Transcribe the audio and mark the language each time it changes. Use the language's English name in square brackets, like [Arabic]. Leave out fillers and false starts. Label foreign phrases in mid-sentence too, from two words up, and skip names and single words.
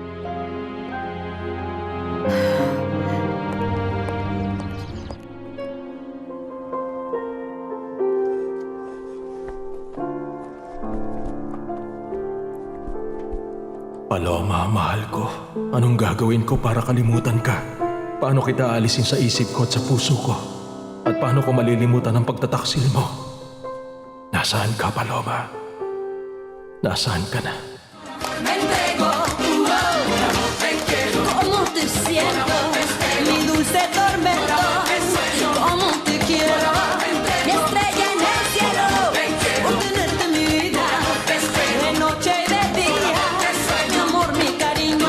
[Filipino] Paloma, mahal ko. Anong gagawin ko para kalimutan ka? Paano kita alisin sa isip ko at sa puso ko? At paano ko malilimutan ang pagtataksil mo? Nasaan ka, Paloma? Nasaan ka na? [Spanish] ¿Cómo te siento? Mi dulce tormento. ¿Cómo te quiero? Mi estrella en el cielo. Por tenerte mi vida. De noche y de día. Mi amor, mi cariño.